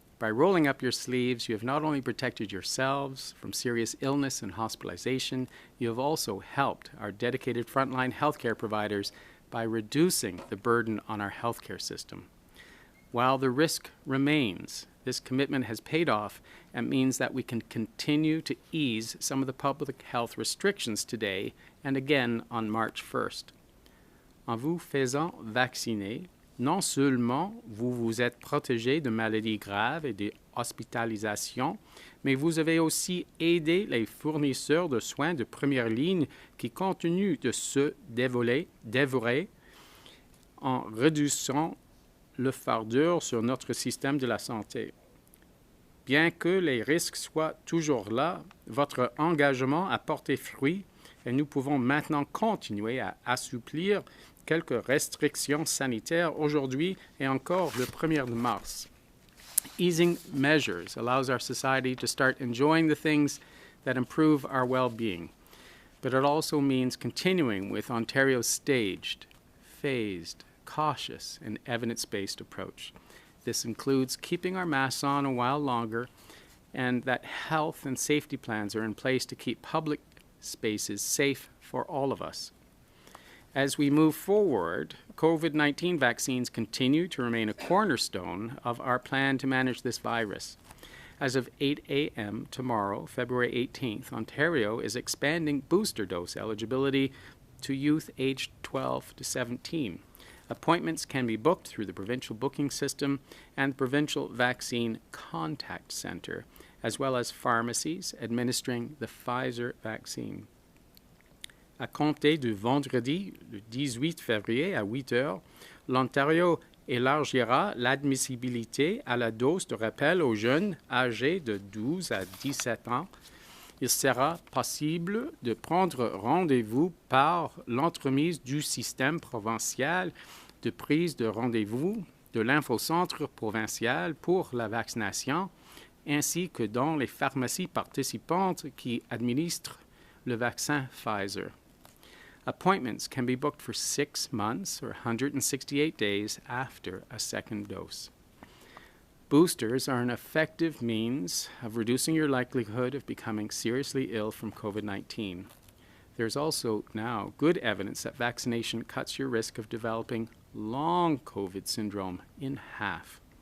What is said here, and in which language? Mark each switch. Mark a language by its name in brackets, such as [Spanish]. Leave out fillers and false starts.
[English] By rolling up your sleeves, you have not only protected yourselves from serious illness and hospitalization, you have also helped our dedicated frontline healthcare providers by reducing the burden on our healthcare system. While the risk remains, this commitment has paid off and means that we can continue to ease some of the public health restrictions today and again on March 1st. [French] En vous faisant vacciner, non seulement vous vous êtes protégé de maladies graves et de hospitalisation, mais vous avez aussi aidé les fournisseurs de soins de première ligne qui continuent de se dévorer en réduisant le fardeau sur notre système de la santé. Bien que les risques soient toujours là, votre engagement a porté fruit et nous pouvons maintenant continuer à assouplir quelques restrictions sanitaires aujourd'hui et encore le 1er mars. [English] Easing measures allows our society to start enjoying the things that improve our well-being, but it also means continuing with Ontario's staged, phased, cautious, and evidence-based approach. This includes keeping our masks on a while longer and that health and safety plans are in place to keep public spaces safe for all of us. As we move forward, COVID-19 vaccines continue to remain a cornerstone of our plan to manage this virus. As of 8 a.m. tomorrow, February 18th, Ontario is expanding booster dose eligibility to youth aged 12 to 17. Appointments can be booked through the provincial booking system and the Provincial Vaccine Contact Centre, as well as pharmacies administering the Pfizer vaccine. [French] À compter du vendredi, le 18 février à 8 heures, l'Ontario élargira l'admissibilité à la dose de rappel aux jeunes âgés de 12 à 17 ans. Il sera possible de prendre rendez-vous par l'entremise du système provincial de prise de rendez-vous de l'infocentre provincial pour la vaccination, ainsi que dans les pharmacies participantes qui administrent le vaccin Pfizer. [English] Appointments can be booked for 6 months or 168 days after a second dose. Boosters are an effective means of reducing your likelihood of becoming seriously ill from COVID-19. There's also now good evidence that vaccination cuts your risk of developing long COVID syndrome in half.